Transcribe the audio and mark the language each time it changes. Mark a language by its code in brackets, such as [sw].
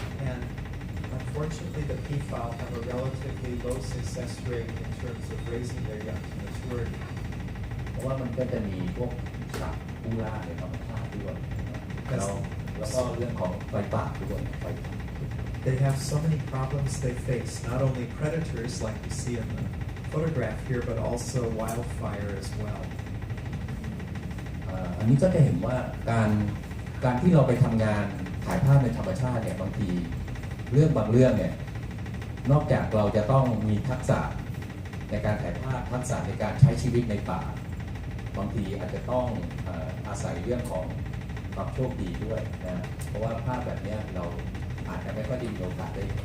[en] And unfortunately, the peafowl have a relatively low success rate in terms of raising their young to maturity. [th] เพราะว่ามันก็จะมีพวกสัตว์ผู้ล่าในธรรมชาติด้วยแล้วก็เรื่องของไฟป่าด้วยไฟป่า [en] They have so many problems they face, not only predators like you see in the photograph here, but also wildfire as well. [th] อันนี้ก็จะเห็นว่าการที่เราไปทำงานถ่ายภาพในธรรมชาติเนี่ยบางทีเรื่องบางเรื่องเนี่ยนอกจากเราจะต้องมีทักษะในการถ่ายภาพทักษะในการใช้ชีวิตในป่าบางทีอาจจะต้องอาศัยเรื่องของความโชคดีด้วยนะเพราะว่าภาพแบบนี้เราอาจจะไม่ค่อยได้มีโอกาสได้